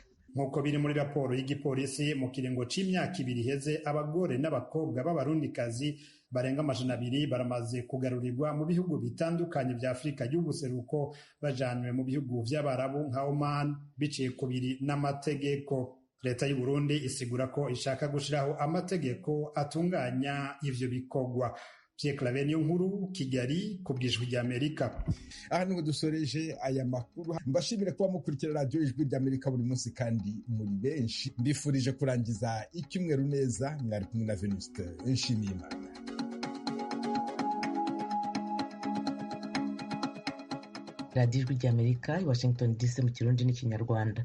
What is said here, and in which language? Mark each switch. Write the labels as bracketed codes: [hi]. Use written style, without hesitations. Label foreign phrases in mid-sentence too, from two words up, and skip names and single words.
[rn] Nk'uko biri muri raporo y'igipolisi mu kiringo c'imyaka 2 iheze, abagore n'abakobwa b'abarundikazi barenga 200 baramaze kugarurirwa mu bihugu bitandukanye vya Afurika y'ubuseruko bajanwe mu bihugu vy'abarabu nka Oman biciye kubiri n'amategeko. Leta y'u Burundi isigura ko ishaka gushiraho amategeko atunganya ivyo bikorwa. Pierre Claver Niyonkuru, Kigali, ku bw'Ijwi ry'Amerika. [rw] Aha niho dusoreje aya makuru. Mbashimire kuba mukurikira radiyo Ijwi ry'Amerika buri munsi kandi muri benshi. Mbifurije kurangiza icyumweru neza. Mwari kumwe na Venuste Nshimiyimana. radiyo Ijwi ry'Amerika i Washington DC mu Kirundi n'Ikinyarwanda.